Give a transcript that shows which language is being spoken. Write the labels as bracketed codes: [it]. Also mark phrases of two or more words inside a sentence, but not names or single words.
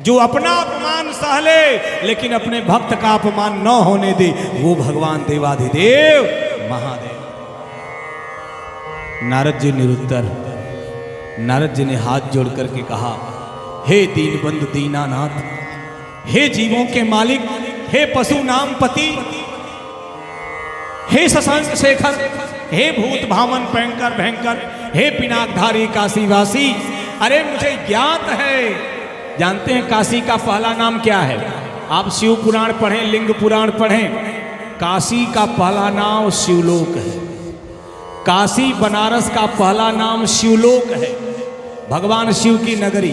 [hi] जो अपना अपमान सह ले लेकिन अपने भक्त का अपमान न होने दे, वो भगवान देवाधिदेव महादेव। नारद जी निरुत्तर। नारद जी ने हाथ जोड़ करके कहा, हे दीनबंधु दीनानाथ, हे जीवों के मालिक, हे पशु नाम पति, हे शशांक शेखर, हे भूत भावन भयंकर भयंकर, हे पिनाकधारी काशीवासी। अरे मुझे ज्ञात है, जानते हैं काशी का पहला नाम क्या है? आप शिव पुराण पढ़ें, लिंग पुराण पढ़ें, काशी का पहला नाम शिवलोक है। काशी बनारस का पहला नाम शिवलोक है, भगवान शिव की नगरी।